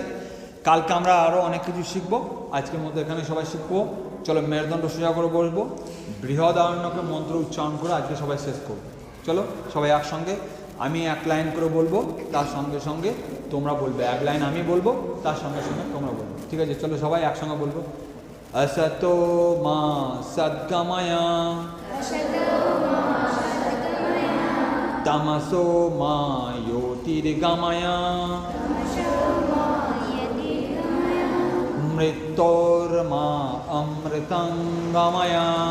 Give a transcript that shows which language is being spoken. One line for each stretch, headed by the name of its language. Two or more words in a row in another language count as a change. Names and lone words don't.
Bangla: কালকে আমরা আরও অনেক কিছু শিখবো, আজকের মধ্যে এখানে সবাই শিখবো। চলো মেরুদণ্ড সোজা করে বসবো, বৃহদারণ্যকে মন্ত্র উচ্চারণ করে আজকে সবাই শেষ করবো। চলো সবাই একসঙ্গে, আমি 1 লাইন করে বলবো, তার সঙ্গে সঙ্গে তোমরা বলবে। 1 লাইন আমি বলবো, তার সঙ্গে সঙ্গে তোমরা বলবে, ঠিক আছে? চলো সবাই একসঙ্গে বলবো।
Sanskrit: असतो मा सद्गमया तमसो मा ज्योतिर्गमया मृत्योर्मा अमृतं गमया